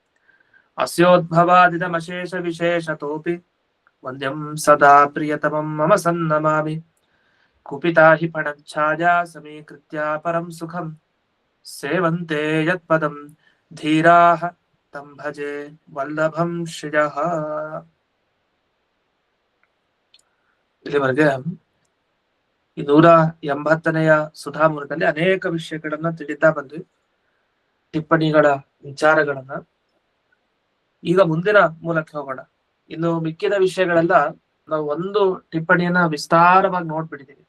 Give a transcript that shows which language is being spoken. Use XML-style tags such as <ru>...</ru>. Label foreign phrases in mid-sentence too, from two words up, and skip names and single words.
<sa>अस्योद्भवादिदमशेषविशेषतोऽपि वन्द्यं सदा प्रियतमं मम सन्नमामि कुपिता हि फणच्छाया समीकृत्य परं सुखं सेवन्ते यत्पदं धीराः तं भजे वल्लभं श्रियः।</sa> <kn>ಇಲ್ಲಿವರೆಗೆ ಈ 180ನೆಯ ಸುಧಾಮೂಲದಲ್ಲಿ ಅನೇಕ ವಿಷಯಗಳನ್ನ ತಿಳಿತಾ ಬಂದ್ವಿ, ಟಿಪ್ಪಣಿಗಳ ವಿಚಾರಗಳನ್ನ. ಈಗ ಮುಂದಿನ ಮೂಲಕ್ಕೆ ಹೋಗೋಣ. ಇನ್ನು ಮಿಕ್ಕಿದ ವಿಷಯಗಳೆಲ್ಲ ನಾವು ಒಂದು ಟಿಪ್ಪಣಿಯನ್ನ ವಿಸ್ತಾರವಾಗಿ ನೋಡ್ಬಿಟ್ಟಿದ್ದೀವಿ.</kn>